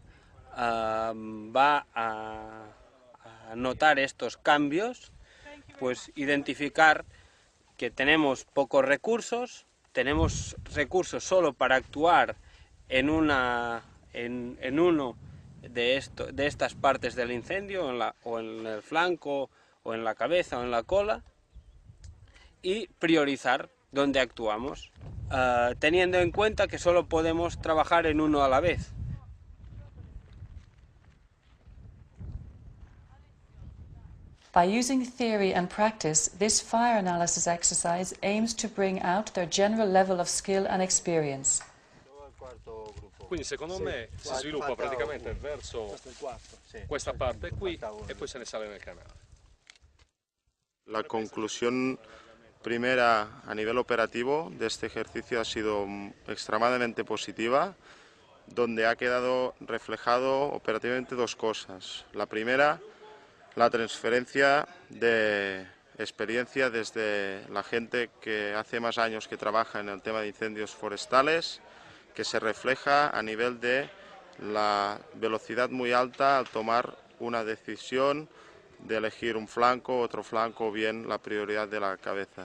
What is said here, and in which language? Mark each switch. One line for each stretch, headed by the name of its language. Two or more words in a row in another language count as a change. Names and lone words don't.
Spanish: va a notar estos cambios, pues identificar que tenemos pocos recursos, tenemos recursos solo para actuar en uno de estas partes del incendio, o en el flanco, o en la cabeza, o en la cola, y priorizar dónde actuamos, teniendo en cuenta que solo podemos trabajar en uno a la vez.
English: By using theory and practice, this fire analysis exercise aims to bring out their general level of skill and experience.
Italian: Quindi secondo me si sviluppa praticamente verso questa parte qui e poi se ne sale nel canale.
Spanish: La conclusión primera a nivel operativo de este ejercicio ha sido extremadamente positiva, donde ha quedado reflejado operativamente dos cosas. La primera, la transferencia de experiencia desde la gente que hace más años que trabaja en el tema de incendios forestales, que se refleja a nivel de la velocidad muy alta al tomar una decisión de elegir un flanco, otro flanco o bien la prioridad de la cabeza.